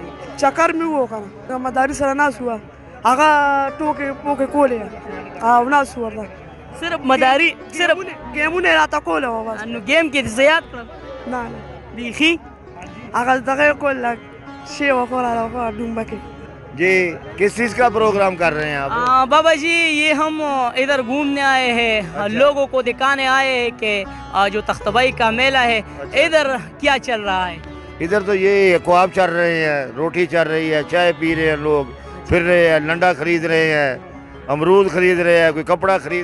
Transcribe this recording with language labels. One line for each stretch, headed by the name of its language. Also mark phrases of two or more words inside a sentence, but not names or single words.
Pashto: چکر مې وو که نه د مداري سره ناست وو هغه ټوکې پوکې کولې او ناست وو ورته صرف مداري صرف ګیمونه یې راته کوله وه بس. نو گیم کې دې څه یاد کړل؟ نه نه بیخي هغه دغه یې کول شی وخوره ډومبه کې.
Urdu: جی کس چیز کا پروگرام کر رہے ہیں آپ? بابا جی یہ ہم ادھر گھومنے آئے ہیں لوگوں کو دکھانے آئے ہیں کہ جو تخت بائی کا میلہ ہے ادھر کیا چل رہا ہے? ادھر تو یہ کباب چل رہے ہیں، روٹی چل رہی ہے، چائے پی رہے ہیں لوگ، پھر رہے ہیں، لنڈا خرید رہے ہیں، امرود خرید رہے ہیں، کوئی کپڑا خرید